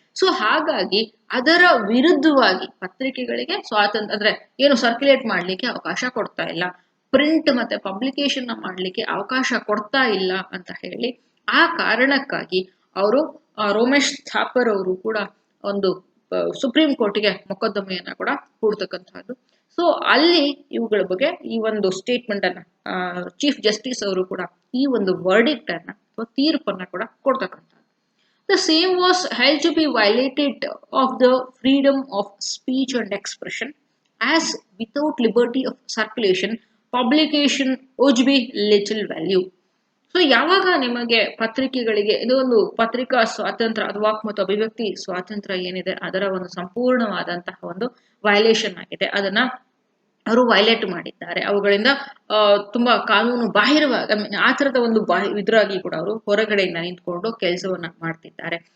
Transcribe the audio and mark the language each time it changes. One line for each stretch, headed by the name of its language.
Kannada: So ಹಾಗಾಗಿ ಅದರ ವಿರುದ್ಧವಾಗಿ ಪತ್ರಿಕೆಗಳಿಗೆ ಸ್ವಾತಂತ್ರ್ಯ ಅಂದ್ರೆ ಏನು ಸರ್ಕ್ಯುಲೇಟ್ ಮಾಡ್ಲಿಕ್ಕೆ ಅವಕಾಶ ಕೊಡ್ತಾ ಇಲ್ಲ, ಪ್ರಿಂಟ್ ಮತ್ತೆ ಪಬ್ಲಿಕೇಶನ್ ಮಾಡ್ಲಿಕ್ಕೆ ಅವಕಾಶ ಕೊಡ್ತಾ ಇಲ್ಲ ಅಂತ ಹೇಳಿ ಆ ಕಾರಣಕ್ಕಾಗಿ ಅವರು ರೋಮೇಶ್ ಥಾಪರ್ ಅವರು ಕೂಡ ಒಂದು ಸುಪ್ರೀಂ ಕೋರ್ಟ್ಗೆ ಮೊಕದ್ದಮೆಯನ್ನ ಕೂಡ ಹೂಡ್ತಕ್ಕಂಥದ್ದು. ಸೊ ಅಲ್ಲಿ ಇವುಗಳ ಬಗ್ಗೆ ಈ ಒಂದು ಸ್ಟೇಟ್ಮೆಂಟ್ ಅನ್ನ ಚೀಫ್ ಜಸ್ಟಿಸ್ ಅವರು ಕೂಡ ಈ ಒಂದು ವರ್ಡಿಕ್ಟ್ ಅನ್ನ ಅಥವಾ ತೀರ್ಪನ್ನ ಕೂಡ ಕೊಡ್ತಕ್ಕಂಥ.
English: The same was held to be violated of the freedom of speech and expression, as without liberty of circulation, publication would be little value.
Kannada: So ಯಾವಾಗ ನಿಮಗೆ ಪತ್ರಿಕೆಗಳಿಗೆ ಇದು ಒಂದು ಪತ್ರಿಕಾ ಸ್ವಾತಂತ್ರ್ಯ ಅದು ವಾಕ್ ಮತ್ತು ಅಭಿವ್ಯಕ್ತಿ ಸ್ವಾತಂತ್ರ್ಯ ಏನಿದೆ ಅದರ ಒಂದು ಸಂಪೂರ್ಣವಾದಂತಹ ಒಂದು ವೈಲೇಷನ್ ಆಗಿದೆ, ಅದನ್ನ ಅವರು ವೈಲೇಟ್ ಮಾಡಿದ್ದಾರೆ, ಅವುಗಳಿಂದ ತುಂಬಾ ಕಾನೂನು ಬಾಹಿರವಾಗಿ ಆ ತರದ ಒಂದು ಇದ್ರಾಗಿ ಕೂಡ ಅವರು ಹೊರಗಡೆಯಿಂದ ನಿಂತ್ಕೊಂಡು ಕೆಲಸವನ್ನ ಮಾಡ್ತಿದ್ದಾರೆ.